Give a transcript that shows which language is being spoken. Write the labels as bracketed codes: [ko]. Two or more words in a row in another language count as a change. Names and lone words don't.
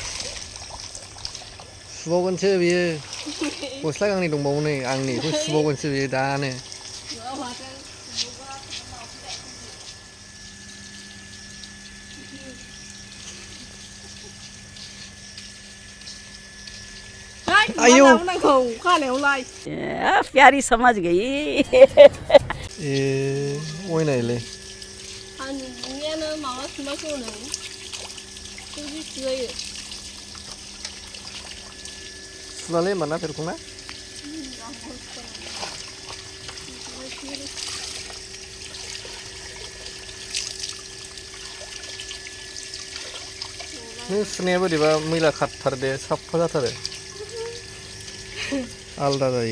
[brx] सुबावगोनसो बियो गस्ला गांनै दंबावो नै आंनि बेखौ सुबावगोनसो बियो दानो आयौ [hi] प्यारी समझ गई [brx] ए ओइ नायलै सुनालै होमबाना फेरखंना नों सुनाया बोरैबा मैला खारथारदे साफा जाथारो आलदा जायो